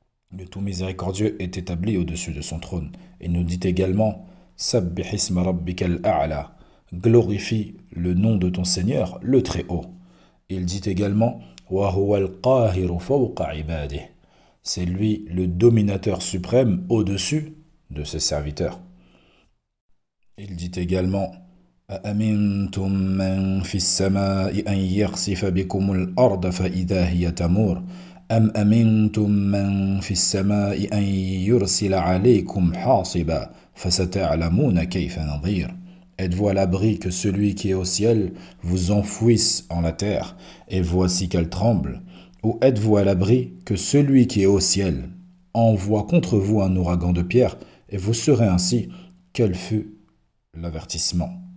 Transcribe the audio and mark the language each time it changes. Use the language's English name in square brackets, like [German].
[French] Le tout miséricordieux est établi au-dessus de son trône. Il nous dit également [Arabic] Sabbih isma rabbikal a'la. [French] Glorifie le nom de ton Seigneur, le Très-Haut. Il dit également [Arabic] Wa huwa al-qahiru fawqa ibadihi. [French] C'est lui le dominateur suprême au-dessus de ses serviteurs. Il dit également [Arabic] أأمنتم من في السماء أن يخسف بكم الأرض فإذا هي تمور أم أمنتم من في السماء أن يرسل عليكم حاصبا فستعلمون كيف نظير. [French] Êtes-vous à l'abri que celui qui est au ciel vous enfouisse en la terre, et voici qu'elle tremble? Ou êtes-vous à l'abri que celui qui est au ciel envoie contre vous un ouragan de pierre, et vous saurez ainsi quel fut l'avertissement?